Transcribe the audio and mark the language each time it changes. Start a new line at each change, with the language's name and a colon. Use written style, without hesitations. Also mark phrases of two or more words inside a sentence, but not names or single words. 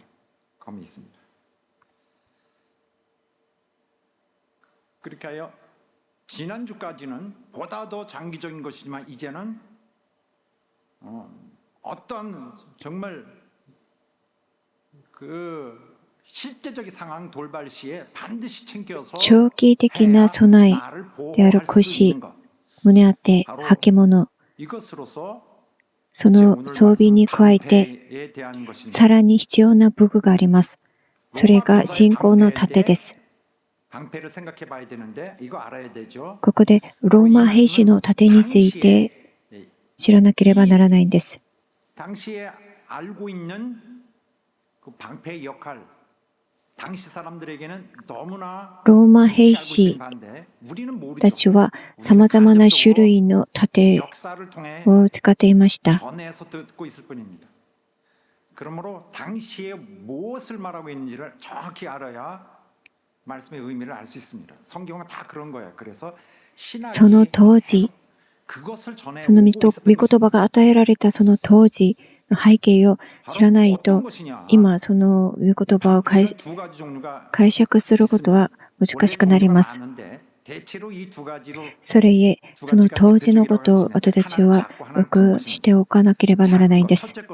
Korean: 검이 있습니다. 그러니까요. 지난주까지는 보다 더 장기적인 것이지만 이제는 어떤 정말 그 실제적인 상황 돌발 시에 반드시 챙겨서
Japanese: 長期的な備えである腰、胸当て、履物、
Korean: 이것으로서
Japanese: その装備に加えてさらに必要な武具があります。それが信仰の盾です。ここでローマ兵士の盾について知らなければならないんです。ローマ兵士たちはさまざまな種類の盾を使っていました。
Korean: 그러므로 당시에 무엇을 말하고 있는지를 정확히 알아야 말씀의 의미를 알 수 있습니다. 성경은 다 그런 거예요. 그래서
Japanese: その当時、
Korean: 그것을 전해
Japanese: その御言葉が与えられたその当時の背景を知らないと、今その御言葉を解釈することは難しくなります。それゆえ、その当時のことを私たちはよくしておかなければならないんです。